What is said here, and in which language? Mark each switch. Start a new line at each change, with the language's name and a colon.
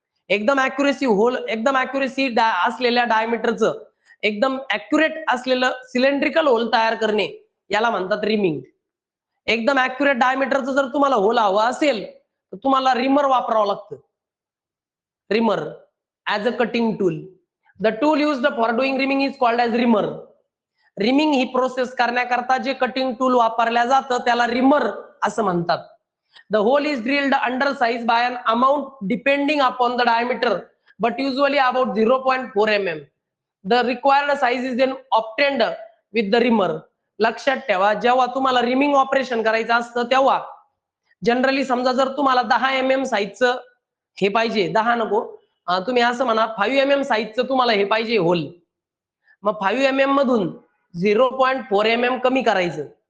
Marathi: एकदम ॲक्युरेसी असलेल्या डायमीटरचं एकदम ॲक्युरेट असलेलं सिलेंड्रिकल होल तयार करणे याला म्हणतात रिमिंग. एकदम ॲक्युरेट डायमीटरचं जर तुम्हाला होल हवा असेल तर तुम्हाला रिमर वापरावं लागतं.
English: Reamer as a cutting tool. The tool used for doing reaming is called as reamer.
Marathi: Rhyming he process करण्याकरता जे कटिंग टूल वापरल्या जातं त्याला रिमर असं म्हणतात.
English: The hole is drilled under size by an amount depending upon the diameter but usually about 0.4 mm. The required size is then obtained with the reamer.
Marathi: लक्षात ठेवा, जेव्हा तुम्हाला रिमिंग ऑपरेशन करायचं असतं तेव्हा जनरली समजा जर तुम्हाला 10 mm साईजचं हे पाहिजे, 10 नको, तुम्ही असं म्हणा 5 mm साईजचं तुम्हाला हे पाहिजे होल, मग 5 mm मधून 0.4 mm कमी करायचं.